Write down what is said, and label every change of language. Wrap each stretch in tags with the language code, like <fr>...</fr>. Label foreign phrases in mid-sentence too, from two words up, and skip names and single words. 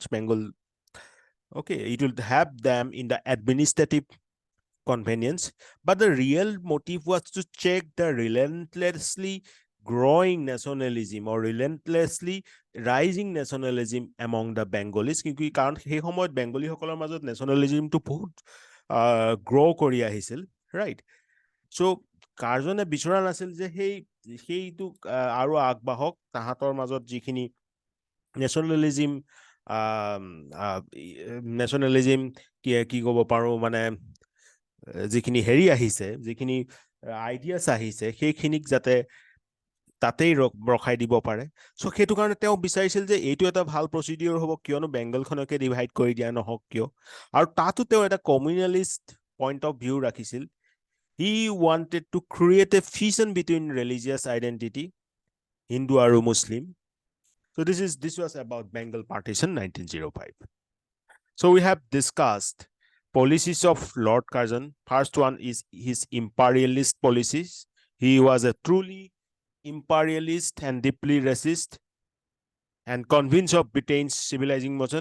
<en>Bengal, okay, it will have them in the administrative convenience, but the real motive was to check the relentlessly growing nationalism or relentlessly rising nationalism among the Bengalis.</en> <as>কাৰণ সেই সময়ত বেংগলী সকলৰ মাজত nationalismটো বহুত grow কৰি আহিছিল,</as> <en>right?</en> <as>So কাৰ্জনে বিচৰা নাছিল যে সেইটো আৰু আগবাহক তাহাঁতৰ মাজত যিখিনি নেশ্যনেলিজিম কি ক'ব পাৰো মানে যিখিনি হেৰি আহিছে যিখিনি আইডিয়াছ আহিছে সেইখিনিক যাতে তাতেই ৰখাই দিব পাৰে সো সেইটো কাৰণে তেওঁ বিচাৰিছিল যে এইটো এটা ভাল প্ৰচিডিউৰ হ'ব কিয়নো বেংগলখনকে ডিভাইড কৰি দিয়া নহওক কিয় আৰু তাতো তেওঁ এটা</as> <en>communalist point of view</en> <as>ৰাখিছিল</as> <en>He wanted to create a fusion between religious identity, Hindu or Muslim. So this was about Bengal partition 1905. So we have discussed policies of Lord Curzon. First one is his imperialist policies. He was a truly imperialist and deeply racist and convinced of Britain's civilizing motion.</en>